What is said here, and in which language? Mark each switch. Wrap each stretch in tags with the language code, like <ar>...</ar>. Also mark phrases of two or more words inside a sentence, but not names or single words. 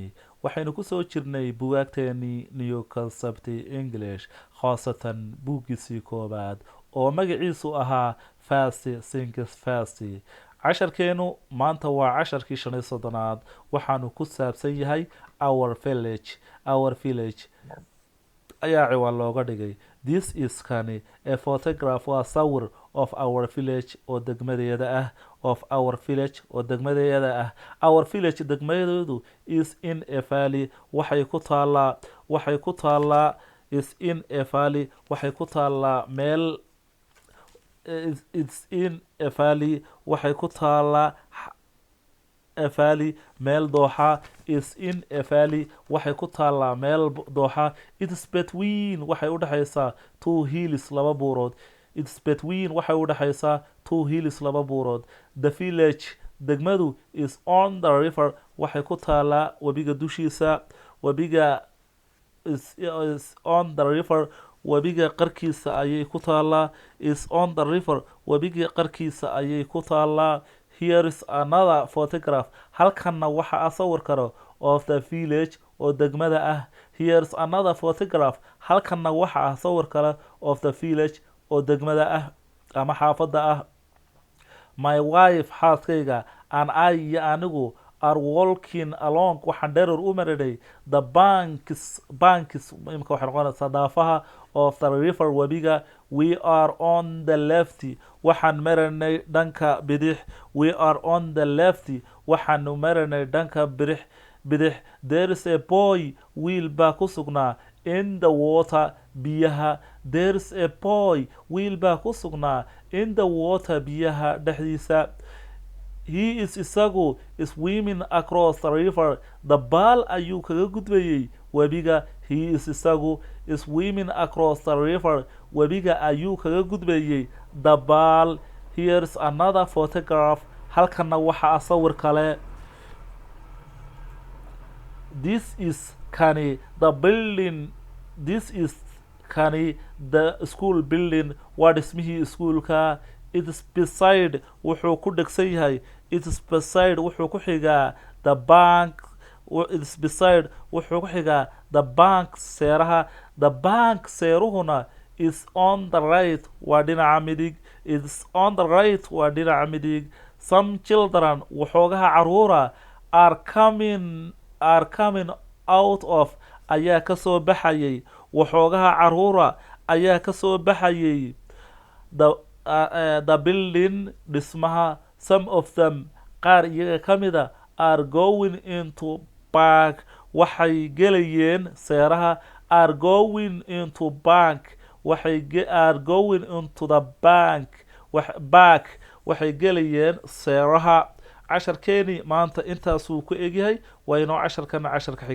<so>Waxaynu ku soo jirnay buugaagteennii New Concept English, khaasatan buuggiisii koowaad oo magaciisu ahaa Fast Things Fast. Casharkeenu maanta waa casharkii 15aad. waxaanu ku saabsan yahay Our Village ayaa ciwaan looga dhigay.</so> <en>This is</en> <so>kani</so> <en>a photograph</en> <so>waa sawir</so> <en>of our village</en> <so>oo degmadeeda ah</so> <en>of our village</en> <so>oo degmadeeda ah.</so> <en>Our village degmadeedu is in a valley</en> <so>waxay ku taalaa</so> <en>is in a valley</en> <so>waxay ku taalaa meel</so> <en>it's in a valley</en> <so>waxay ku taalaa</so> <en>a valley</en> <so>meel dooxa</so> <en>is in a valley</en> <so>waxay ku taalaa meel dooxa.</so> <en>It's between</en> <so>waxay u dhaxaysaa</so> <en>two hills</en> <so>laba buurood.</so> <en>It's between</en> <so>waxay u dhaxaysaa</so> <en>two hills</en> <so>laba buurood.</so> <en>The village degmadu is on the river</en> <so>waxay ku taalaa webiga dushiisa. Webiga</so> <en>is on the river</en> <so>webiga qarkiisa ayay ku taalaa.</so> <en>Is on the river</en> <so>webiga qarkiisa ayay ku taalaa.</so> <en>Here is another photograph.</en> <so>Halkanna waxa sawir karo</so> <en>of the village</en> <so>oo degmada ah.</so> <en>Here is another photograph.</en> <so>Halkanna waxa sawir kale</so> <en>of the village</en> <so>oo degmada ah ama xaafada ah.</so> <en>My wife xaaskayga and I</en> <so>iyo anigu</so> <en>are walking along</en> <so>waxaan dherer u marinay</so> <en>the banks</en> <so>imika waxay noqonaysaa daafaha</so> <en>of the river webiga. We are on the left</en> <so>waxaan marinay dhanka bidix.</so> <en>We are on the left</en> <so>waxaanu marinay dhanka bidix.</so> <en>There is a boy</en> <so>wiil baa ku sugnaa</so> <en>in the water biyaha. There is a boy</en> <so>wiil baa ku sugnaa</so> <en>in the water</en> <so>biyaha dhexdiisa.</so> <en>He is isagu swimming across the river.</en> <so>Dabaal ayuu kaga gudbayay webiga.</so> <en>He is isagu swimming across the river.</en> <so>Webiga ayuu kaga gudbayay dabaal.</so> <en>Here's another photograph.</en> <so>Halkanna waxa sawir kale.</so> <en>This is kani the building. This is kani the school building.</en> <so>Waa dhismihii iskuulka.</so> <en>It is beside</en> <so>wuxuu ku dhegsan yahay.</so> <en>It is beside</en> <so>wuxuu ku xigaa</so> <en>the bank. It is beside</en> <so>wuxuu ku xigaa</so> <en>the bank seeraha. The bank seeruhuna is on the right</en> <so>waa dhinaca midig.</so> <en>It is on the right</en> <so>waa dhinaca midig.</so> <en>Some children</en> <so>waxoogaha caruura</so> <en>are coming out of</en> <so>ayaa ka soo baxayay. Waxoogaha caruura ayaa ka soo baxayay</so> <en>the building</en> <so>dhismaha.</so> <en>Some of them</en> <so>qaar iyaga ka mida</so> <en>are going into bank</en> <so>waxay gelayeen seeraha.</so> <en>Are going into bank are going into the bank back</en> <so>waxay gelayeen seeraha. casharkeeni maanta intaasuu ku egyahay. waa inoo casharkana casharka xiga.</so>